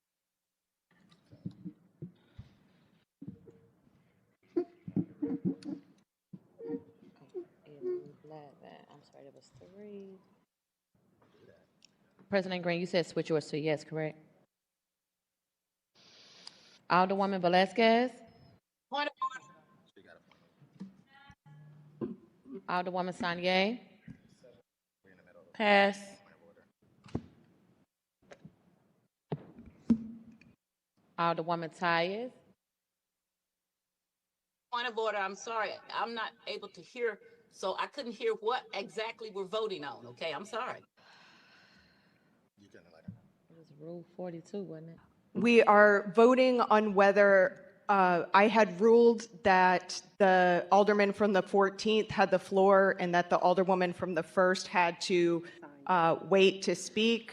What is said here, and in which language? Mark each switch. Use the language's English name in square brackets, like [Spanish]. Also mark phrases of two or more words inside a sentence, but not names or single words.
[English] I'm sorry, it was 3. President Green, you said switch yours to yes, correct? Alderwoman Velazquez. Point of order. Alderwoman Sanye. Pass. Alderwoman Tyus. Point of order, I'm sorry. I'm not able to hear, so I couldn't hear what exactly we're voting on, okay? I'm sorry. It was Rule 42, wasn't it? We are voting on whether I had ruled that the Alderman from the 14th had the floor and that the Alderwoman from the 1st had to wait to speak.